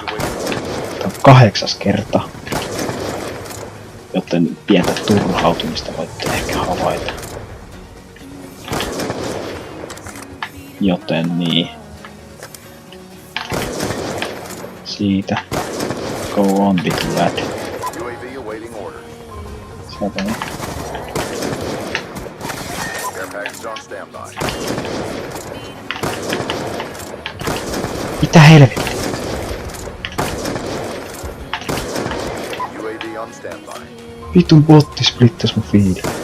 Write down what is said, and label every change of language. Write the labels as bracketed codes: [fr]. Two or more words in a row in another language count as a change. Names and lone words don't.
[fi] Tää on 8. kerta. Joten pientä turhautumista voitte ehkä havaita. Joten niin. Siitä. [en] Go on with lad. [fi] Sieltä niin. Mitä helvettiä? Vitun botti splittas mun fiili.